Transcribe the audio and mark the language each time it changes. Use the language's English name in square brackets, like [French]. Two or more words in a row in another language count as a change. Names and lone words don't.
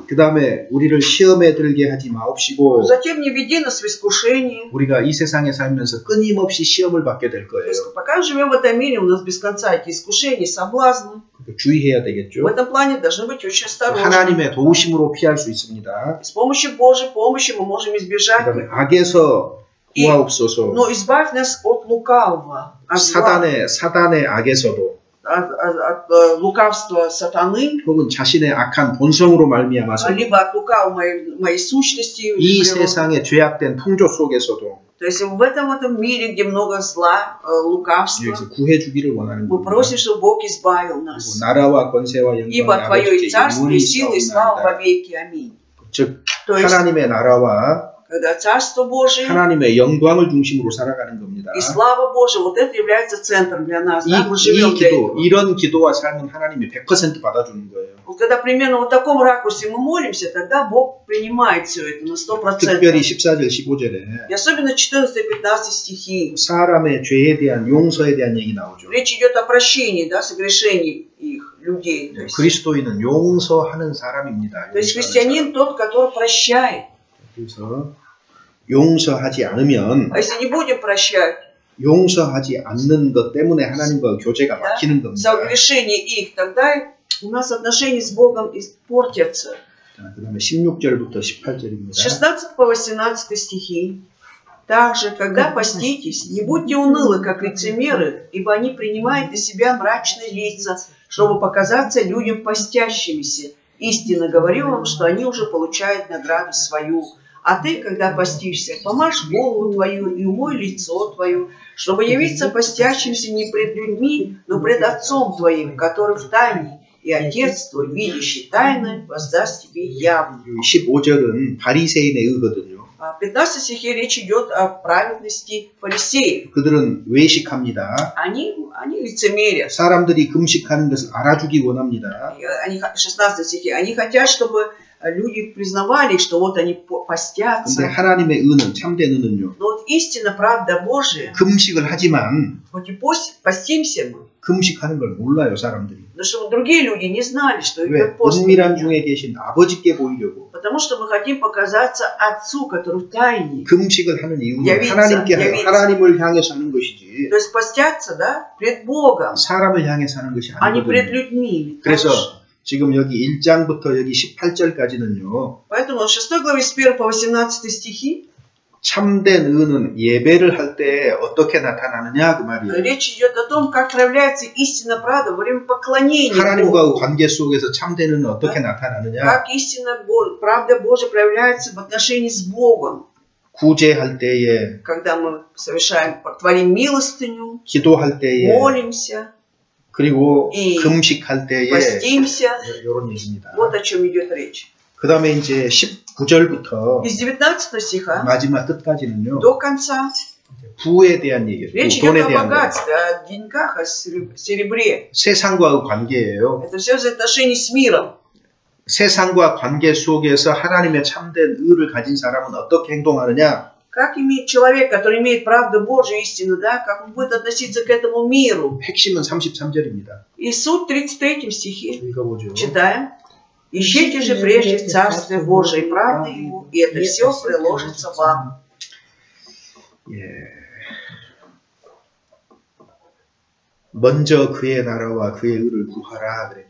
[Korean] 그 다음에 우리를 시험에 들게 하지 마옵시고 [Russian] Затем не веди нас в искушение. [Korean] 우리가 이 세상에 살면서 끊임없이 시험을 받게 될 [Russian] То [Korean] 거예요. [Russian] есть, пока живем в этом мире, у нас без конца эти искушения, соблазны. [Korean] 주의해야 [Russian] В [Korean] 되겠죠. [Russian] этом плане должны быть очень осторожны. [Korean] 하나님의 도우심으로 피할 수 있습니다. [Russian] С помощью Божьей помощи мы можем [Korean] 그 [Russian] избежать [Korean] 다음에 [Russian] их. [Korean] 악에서 구하옵소서. [Russian] Но избавь нас от лукавого, от зла, [Korean] 사단의 악에서도 [Russian] от лукавства сатаны, [Korean] 혹은 자신의 악한 본성으로 말미암아서 [Russian] либо от лукавого моей сущности. [Korean] 이 [Russian] природы. [Korean] 세상의 죄악된 통조 속에서도 [Russian] То есть в этом мире, где много зла, лукавства, [Korean] 여기서 구해주기를 원하는 [Russian] мы [Korean] 겁니다. [Russian] просим, чтобы Бог избавил нас. [Korean] 그리고 나라와 권세와 영광이 [Russian] Ибо Твое и [Korean] 아버지께 [Russian] царство, и [Korean] 영원히 [Russian] сила, и слава [Korean] 있사옵나이다. [Russian] вовеки. Аминь. [Korean] 즉 [Russian] То есть, [Korean] 하나님의 나라와 [Russian] когда Царство Божие [Korean] 하나님의 영광을 중심으로 살아가는 겁니다. [Russian] и слава Божия, вот это является центром для нас. [Korean] 이, [Russian] Да? Мы живем [Korean] 이 [Russian] для [Korean] 기도, [Russian] этого. [Korean] 이런 기도와 삶은 하나님이 100% 받아주는 거예요. [Russian] Вот когда примерно в таком ракурсе мы молимся, тогда Бог принимает все это на 100%. [Korean] 특별히 14절 15절에 [Russian] И особенно 14-15 стихи. [Korean] 사람의 죄에 대한 용서에 대한 얘기 나오죠. [Russian] Речь идет о прощении, да, согрешений их, людей. То есть [Korean] 그리스도인은 용서하는 사람입니다. [Russian] христианин тот, который прощает. [Korean] 그래서 용서하지 않으면 [Russian] А если не будем прощать [Korean] 용서하지 않는 것 때문에 하나님과 교제가 막히는 겁니다. [Russian] за грешение их, тогда у нас отношения с Богом испортятся. [Korean] 자, 그 다음에 16절부터 18절입니다. [Russian] 16 по 18 стихи. Также, когда поститесь, не будьте унылы, как лицемеры, ибо они принимают на себя мрачные лица, чтобы показаться людям постящимися. Истинно говорю вам, что они уже получают награду свою. А ты, когда постишься, помажь голову твою и умой лицо твое, чтобы явиться постящимся не пред людьми, но пред Отцом твоим, который в тайне, и Отец твой, видящий тайное, воздаст тебе явно. [Korean] 15절은 바리새인의 의거든요. [Russian] В 15 стихе речь идет о праведности фарисеев. [Korean] 그들은 외식합니다. [Russian] Они лицемерят. [Korean] 사람들이 금식하는 것을 알아주기 원합니다. [Russian] 16 стихе. Они хотят, чтобы люди признавали, что вот они [Korean] 근데 [Russian] постятся. [Korean] 하나님의 의는 참된 의는요. [Russian] Но вот истина, правда Божия, [Korean] 금식을 하지만 [Russian] хоть и постимся мы, [Korean] 금식하는 걸 몰라요, 사람들이. [Russian] но чтобы другие люди не знали, что [Korean] 왜? [Russian] идет пост. [Korean] 은밀한 중에 계신 아버지께 보이려고. [Russian] Потому что мы хотим показаться Отцу, который в тайне. [Korean] 금식을 하는 이유는 [Russian] явиться. [Korean] 하나님을 향해서 하는 것이지 [Russian] То есть постятся, да, пред Богом, [Korean] 사람을 향해서 하는 것이 [Russian] а не пред [Korean] 아니거든요. [Russian] людьми. [Korean] 그래서 지금 여기 1장부터 여기 18절까지는요. [Russian] Поэтому в 6 главе с 1 по 18 стихи [Korean] 참된 의는 예배를 할 때 어떻게 나타나느냐 그 말이에요. [Russian] речь идет о том, как проявляется истинная правда во время поклонения Богу. [Korean] 하나님과의 관계 속에서 참된 의는 어떻게 나타나느냐. [Russian] Как истинная правда Божия проявляется в отношении с Богом. [Korean] 구제할 때에, [Russian] Когда мы творим милостыню, [Korean] 기도할 때에, [Russian] молимся, [Korean] 그리고 이 금식할 때에 [Russian] постимся. [Korean] 이런 얘기입니다. [Russian] Вот о чем идет речь. [Korean] 그 다음에 이제 19절부터 [Russian] Из 19 стиха [Korean] 마지막 끝까지는요. [Russian] до конца [Korean] 부에 대한 얘기예요. [Russian] речь [Korean] 돈에 [Russian] идет о [Korean] 대한 거. [Russian] богатстве, о деньгах, о серебре. [Korean] 세상과의 관계예요. [Russian] Это все взаимоотношения с миром. [Korean] 세상과 관계 속에서 하나님의 참된 의를 가진 사람은 어떻게 행동하느냐? [Russian] Как имеет человек, который имеет правду Божию, истину, да, как он будет относиться к этому миру. [Korean] 핵심은 33절입니다. [Russian] И суть в 33 стихе. [Korean] 읽어보죠. [Russian] Читаем. Ищите же прежде Царствие Божие и правды Его, и это все приложится вам. [Korean] 예. 먼저 그의 나라와 그의 의를 구하라 그랬죠.